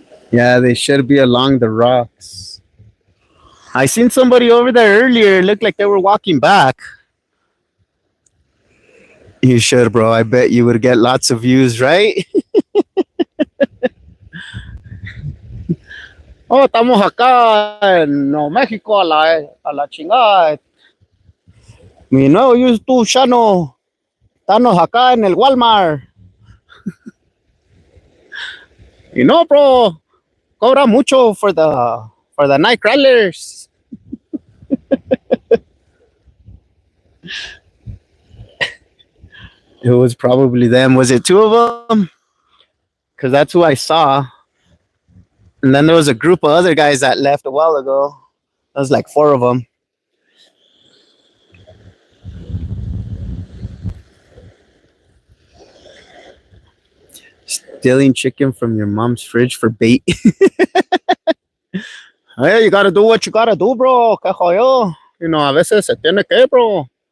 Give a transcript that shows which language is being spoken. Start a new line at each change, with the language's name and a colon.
English: Yeah, they should be along the rocks. I seen somebody over there earlier. It looked like they were walking back. You should, bro. I bet you would get lots of views, right?
Spanish: Oh, estamos acá en México a la chingada. Mi nuevo
English: YouTube channel.
Spanish: Estamos acá en el Walmart. Y no, bro. Cobra mucho
English: for the night crawlers. It was probably them. Was it two of them? Because that's who I saw. And then there was a group of other guys that left a while ago. That was like four of them. Stealing chicken from your mom's fridge for bait. Hey, you gotta do what you gotta do, bro.
Spanish: Que jodido.
English: You know,
Spanish: a veces se tiene que, bro.